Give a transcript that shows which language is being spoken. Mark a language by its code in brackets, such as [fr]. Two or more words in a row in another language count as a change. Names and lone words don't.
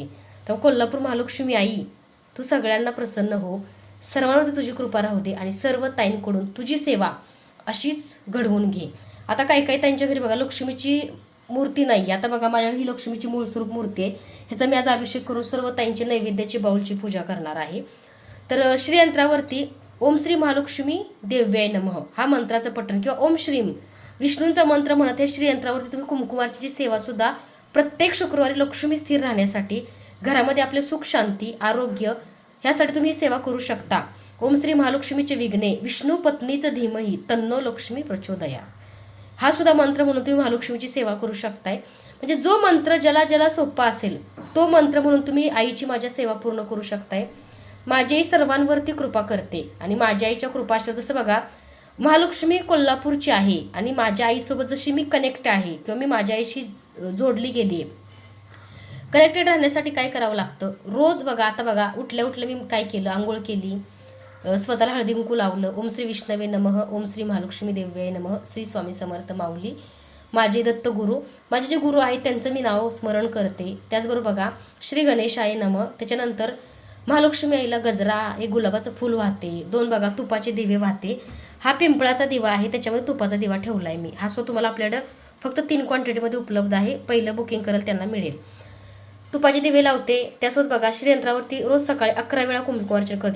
[mr] त्यामुळे कोल्हापूर महालक्ष्मी आई तू सगळ्यांना प्रसन्न हो, सर्वांवरती तुझी कृपा राहू दे आणि सर्व ताईंकडून तुझी सेवा अशीच घडवून घे। आता काही काही ताईंच्या घरी बघा लक्ष्मीची मूर्ती नाही, आता बघा माझ्याकडे ही लक्ष्मीची मूळ स्वरूप मूर्ती आहे, ह्याचा मी आज अभिषेक करून सर्व ताईंची नैवेद्याची बाऊलची पूजा करणार आहे। तर श्रीयंत्रावरती [sa] ओम श्री महालक्ष्मी देव्याय नमः [mr] हा मंत्राचं पठण किंवा [sa] ओम श्रीम [mr] विष्णूंचा मंत्र म्हणत हे श्रीयंत्रावरती तुम्ही कुंकुमार्ची जी सेवा सुद्धा प्रत्येक शुक्रवारी लक्ष्मी स्थिर राहण्यासाठी घरामध्ये आपले सुख शांती आरोग्य ह्यासाठी तुम्ही सेवा करू शकता। [sa] ओम श्री महालक्ष्मीचे विघ्ने विष्णू पत्नीचं धीमही तन्नो लक्ष्मी प्रचोदया [mr] हा सुद्धा मंत्र म्हणून तुम्ही महालक्ष्मीची सेवा करू शकताय। म्हणजे जो मंत्र ज्याला ज्याला सोपा असेल तो मंत्र म्हणून तुम्ही आईची माझ्या सेवा पूर्ण करू शकताय। माझी आई सर्वांवरती कृपा करते आणि माझ्या आईच्या कृपा अशा जसं बघा महालक्ष्मी कोल्हापूरची आहे आणि माझ्या आईसोबत जशी मी कनेक्ट आहे किंवा मी माझ्या आईशी जोडली गेली आहे, कनेक्टेड राहण्यासाठी काय करावं लागतं रोज बघा। आता बघा उठल्या उठल्या मी काय केलं, आंघोळ केली, स्वतःला हळदी कुंकू लावलं, [sa] ओम श्री विष्णवे नमः, ओम श्री महालक्ष्मी देव्याय नमः, [mr] श्री स्वामी समर्थ माऊली माझे दत्त गुरु, माझे जे गुरु आहेत त्यांचं मी नाव स्मरण करते। त्याचबरोबर बघा [sa] श्री गणेशाय नमः, [mr] त्याच्यानंतर महालक्ष्मी आईला गजरा एक गुलाबाचं फूल वाहते, 2 बघा तुपाचे दिवे वाहते। हा पिंपळाचा दिवा आहे, त्याच्यामध्ये तुपाचा दिवा ठेवला आहे मी, हा सो तुम्हाला आपल्याकडं फक्त 3 क्वांटिटीमध्ये उपलब्ध आहे, पहिलं बुकिंग करेल त्यांना मिळेल। तुपाचे दिवे लावते, त्यासोबत बघा श्रीयंत्रावरती रोज सकाळी 11 वेळा कुंकुमार्चन करते।